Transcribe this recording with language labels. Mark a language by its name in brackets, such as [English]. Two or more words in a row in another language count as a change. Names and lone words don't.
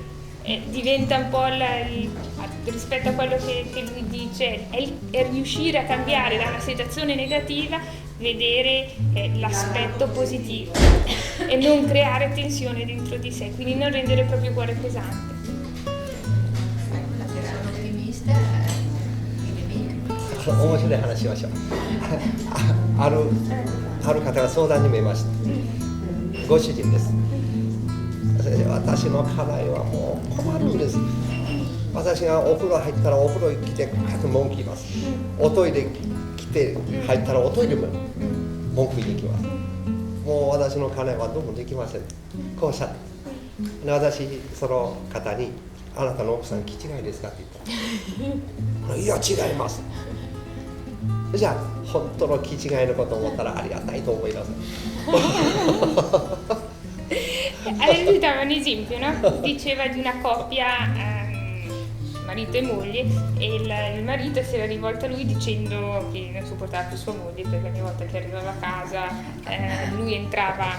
[Italian] Diventa un po' rispetto a quello che lui dice, è riuscire a cambiare da una situazione negativa, vedere l'aspetto positivo e non creare tensione dentro di sé, quindi non rendere il proprio cuore pesante. [Japanese] 面白い話しましょう。ある方が相談に見えました。ご主人です。私の家内はもう困るんです。私がお風呂入ったらお風呂に来て文句言います。おトイレ来て入ったらおトイレも文句言いに行きます。もう私の家内はどうもできません。こうおっしゃって。私その方にあなたの奥さん気違いですかって言ったらいや違います。じゃあ本当の気違いのことを思ったらありがたいと思います。 [Italian] Allora dava un esempio, no? Diceva di una coppia, marito e moglie, e il marito si era rivolto a lui dicendo che non sopportava più sua moglie perché ogni volta che arrivava a casa lui entrava.